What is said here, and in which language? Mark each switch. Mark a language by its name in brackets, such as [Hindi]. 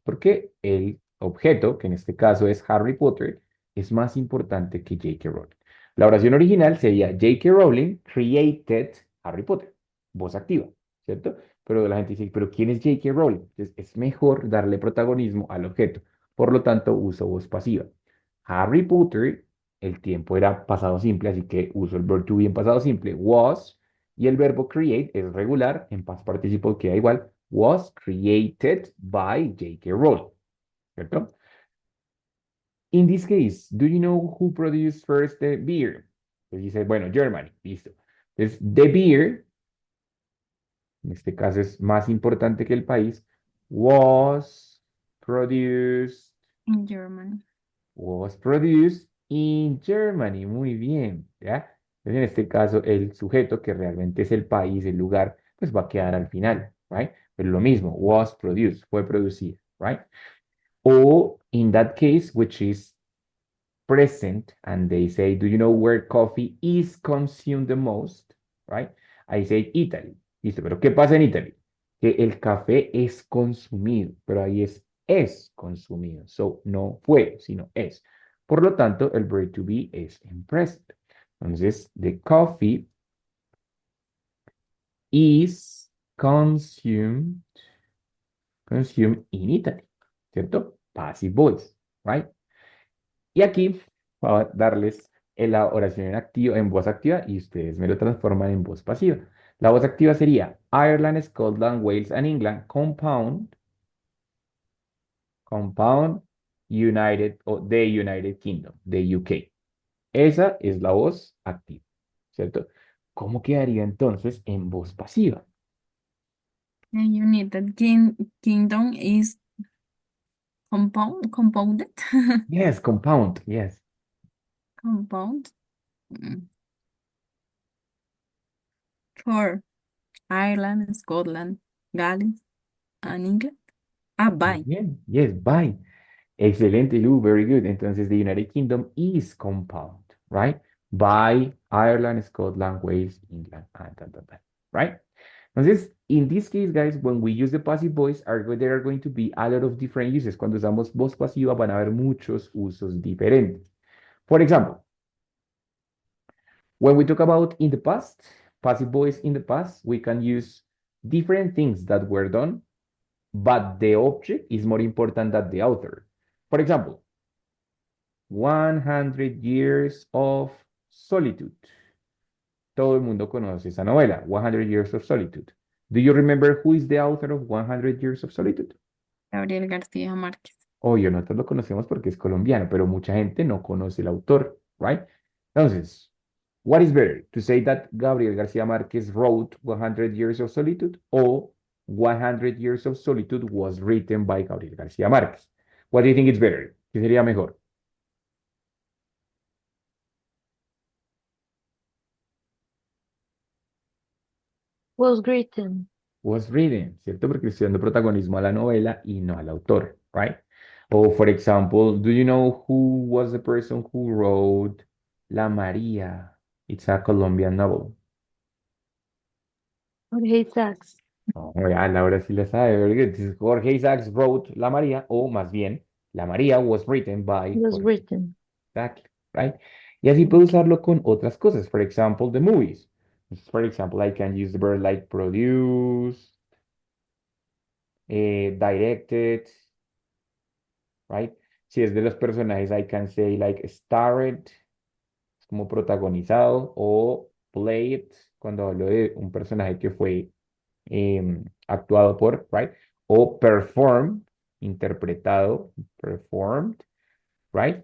[Spanish] Porque el objeto, que en este caso es Harry Potter, es más importante que J.K. Rowling. La oración original sería J.K. [English] Rowling created Harry Potter. [Spanish] Voz activa, ¿cierto? Pero la gente dice, ¿pero quién es J.K. Rowling? Entonces es mejor darle protagonismo al objeto. Por lo tanto, uso voz pasiva. Harry Potter, el tiempo era pasado simple, así que uso el verb to be en pasado simple. Was, y el verbo create es regular, en past participle queda igual. [English] Was created by J.K. Rowling, ¿cierto? In this case, do you know who produced first the beer? [Spanish] Pues dice, bueno, Germany, listo. Entonces, [English] the beer, [Spanish] en este caso es más importante que el país, [English] was produced, In Germany. was produced in Germany. [Spanish] Muy bien, ¿ya? Entonces, en este caso, el sujeto, que realmente es el país, el lugar, pues va a quedar al final, right? Pero lo mismo, was produced, fue producido, right? [English] Or in that case, which is present, and they say, do you know where coffee is consumed the most? Right? I say Italy. [Spanish] Listo, pero ¿qué pasa en Italy? Que el café es consumido, pero ahí es consumido. So, no fue, sino es. Por lo tanto, el verb to be es en present. [English] Entonces, the coffee is consumed in Italy, ¿cierto? Passive voice, right? [Spanish] Y aquí voy a darles la oración en activo, en voz activa y ustedes me lo transforman en voz pasiva. La voz activa sería Ireland, Scotland, Wales and England compound United o the United Kingdom, the UK. Esa es la voz activa, ¿cierto? ¿Cómo quedaría entonces en voz pasiva? [English] The United Kingdom is compounded. Yes, compound, yes. Compound. Mm. For Ireland, Scotland, Gales, and England. [Spanish] Muy [English] By. bien. Yes, by. Excelente, Lu. Very good. Entonces, the United Kingdom is compound, right? By Ireland, Scotland, Wales, England, and right? Entonces, in this case, guys, when we use the passive voice, there are going to be a lot of different uses. [Spanish] Cuando usamos voz pasiva, van a haber muchos usos diferentes. [English] For example, when we talk about in the past, passive voice in the past, we can use different things that were done, but the object is more important than the author. For example, 100 Years of Solitude. [Spanish] Todo el mundo conoce esa novela, 100 Years of Solitude. [English] Do you remember who is the author of 100 Years of Solitude? [Spanish] Gabriel García Márquez. Obvio, nosotros lo conocemos porque es colombiano, pero mucha gente no conoce el autor, right? [English] Entonces, what is better? To say that Gabriel García Márquez wrote 100 Years of Solitude or 100 Years of Solitude was written by Gabriel García Márquez. What do you think is better? [Spanish] ¿Qué sería mejor? [English] Was written. [Spanish] Was written, ¿cierto? Porque estoy dando protagonismo a la novela y no al autor, right? [English] Or for example, do you know who was the person who wrote La María? It's a Colombian novel. Jorge Isaacs. Oh, ya, [Spanish] Laura sí la sabe, [English] very good. This is Jorge Isaacs wrote La María, [Spanish] o más bien, [English] La María was written by Was Jorge. written. Exactly, right? [Spanish] Y así puedo usarlo con otras cosas. [English] For example, the movies. For example, I can use the verb like produce, directed, right? [Spanish] Si es de los personajes, [English] I can say like starred, [Spanish] como protagonizado, o played, cuando hablo de un personaje que fue actuado por, right? [English] O performed, interpretado, performed, right?